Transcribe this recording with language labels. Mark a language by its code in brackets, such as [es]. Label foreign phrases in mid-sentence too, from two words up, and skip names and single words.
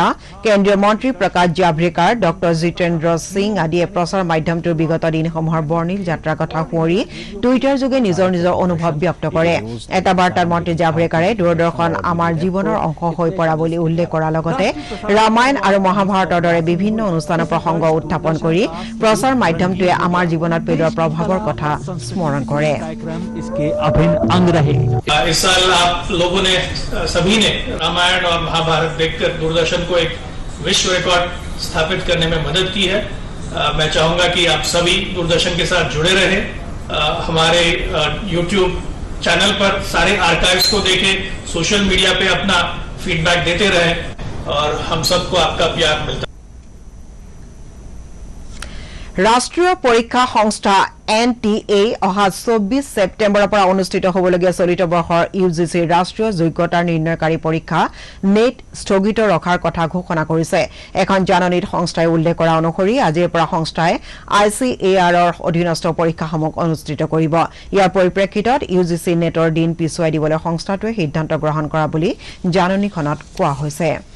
[as] কেন্দ্ৰীয় মন্ত্ৰী প্ৰকাশ জাভ্ৰেকাৰ ডক্টৰ জিতেন্দ্ৰ সিং আদিয়ে প্ৰচাৰ মাধ্যমটোৰ বিগত দিনসমূহৰ বৰ্ণিল যাত্ৰাৰ কথা সোঁৱৰি টুইটাৰ যোগে নিজৰ নিজৰ অনুভৱ ব্যক্ত কৰে এটা বাৰ্তাত মন্ত্ৰী জাভ্ৰেকাৰে দূৰদৰ্শন আমাৰ জীৱনৰ অংশ হৈ পৰা বুলি উল্লেখ কৰাৰ লগতে ৰামায়ণ আৰু মহাভাৰতৰ দৰে বিভিন্ন অনুষ্ঠানৰ প্ৰসংগ উত্থাপন কৰি প্ৰচাৰ মাধ্যমটোৱে আমাৰ জীৱনত পেলোৱা প্ৰভাৱৰ কথা স্মৰণ কৰে [hi] इसके अभिन्न अंग रहे इस साल आप लोगों ने सभी ने रामायण और महाभारत देखकर दूरदर्शन को एक विश्व रिकॉर्ड स्थापित करने में मदद की है मैं चाहूंगा कि आप सभी दूरदर्शन के साथ जुड़े रहें हमारे YouTube चैनल पर सारे आर्काइव्स को देखें [en] social media [hi] पे अपना फीडबैक देते रहें और हम सबको आपका प्यार मिलता [as] ৰাষ্ট্ৰীয় পৰীক্ষা সংস্থা NTA অহা 24 ছেপ্টেম্বৰৰ পৰা অনুষ্ঠিত হ'বলগীয়া চলিত বৰ্ষৰ UGC ৰাষ্ট্ৰীয় যোগ্যতা নিৰ্ণয়কাৰী পৰীক্ষা নেট স্থগিত ৰখাৰ কথা ঘোষণা কৰিছে এখন জাননীত সংস্থাই উল্লেখ কৰা অনুসৰি আজিৰ পৰা সংস্থাই ICAR ৰ অধীনস্থ পৰীক্ষাসমূহ অনুষ্ঠিত কৰিব ইয়াৰ পৰিপ্ৰেক্ষিতত UGC নেটৰ দিন পিছুৱাই দিবলৈ সংস্থাটোৱে সিদ্ধান্ত গ্ৰহণ কৰা বুলি জাননীখনত কোৱা হৈছে